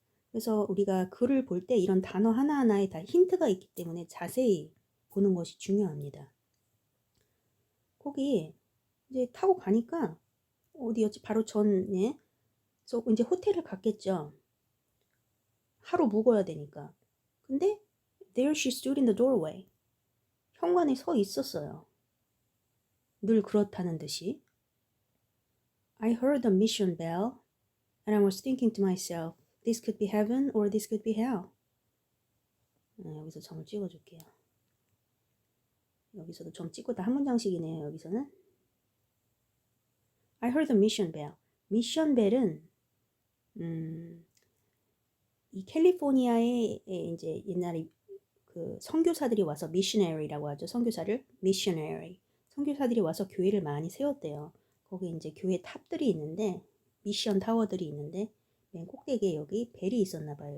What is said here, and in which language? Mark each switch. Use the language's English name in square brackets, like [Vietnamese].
[Korean] 그래서 우리가 글을 볼 때 이런 단어 하나하나에 다 힌트가 있기 때문에 자세히 보는 것이 중요합니다. 거기 이제 타고 가니까 어디였지? 바로 전에 그래서 이제 호텔을 갔겠죠. 하루 묵어야 되니까. 근데 [English] there she stood in the doorway. [Korean] 현관에 서 있었어요. 늘 그렇다는 듯이. [English] I heard the mission bell and I was thinking to myself, this could be heaven or this could be hell. [Korean] 여기서 점을 찍어줄게요. 여기서도 점 찍고 다 한 문장씩이네요. 여기서는 [English] I heard the mission bell. [Korean] 미션 벨은 이 캘리포니아에 이제 옛날에 그 선교사들이 와서 missionary라고 하죠. 선교사를 missionary. 선교사들이 와서 교회를 많이 세웠대요. 거기 이제 교회 탑들이 있는데 미션 타워들이 있는데 맨 꼭대기에 여기 벨이 있었나 봐요.